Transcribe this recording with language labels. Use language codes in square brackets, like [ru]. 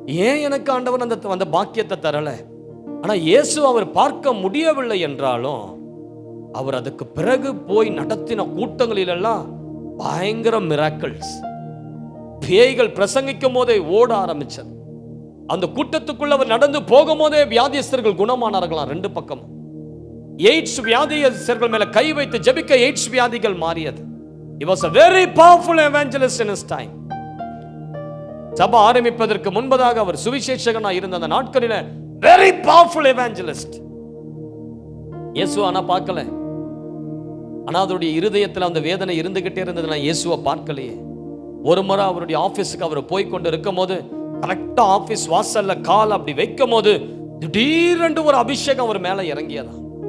[ta] ஏன் எனக்கு ஆண்டவர் அந்த பாக்கியத்தை தரல? ஆனா இயேசு அவர் பார்க்க முடியவில்லை என்றாலும், அவர் அதுக்கு பிறகு போய் நடத்தின கூட்டங்களிலெல்லாம் பயங்கர மிராக்கிள்ஸ். பேய்கள் பிரசங்கிக்கும் போதே ஓட ஆரம்பிச்சது. அந்த கூட்டத்துக்குள்ள அவர் நடந்து போகும் போதே வியாதியஸ்தர்கள் குணமானார்களாம். 2 பக்கமும் எய்ட்ஸ் வியாதியஸ்தர்கள் மேல கை வைத்து ஜெபிக்க எய்ட்ஸ் வியாதிகள் மாறியது. [en] He was a very powerful evangelist in his time. [ta] சபை ஆரம்பிப்பதற்கு முன்பதாக அவர் சுவிசேஷகனாக இருந்த அந்த நாட்களில் [en] very powerful evangelist. [ta] இயேசு ஆனா பார்க்கல. ஆனா அவருடைய இருதயத்தில் அந்த வேதனை இருந்துகிட்டே இருந்தது. நான் இயேசுவை பார்க்கலையே. ஒரு முறை அவருடைய ஆபீஸுக்கு அவர் போய் கொண்டு இருக்கும் போது, கரெக்டா ஆபீஸ் வாசல்ல கால் அப்படி வைக்கும் போது திடீரென்று ஒரு அபிஷேகம் அவர் மேல இறங்கியதா.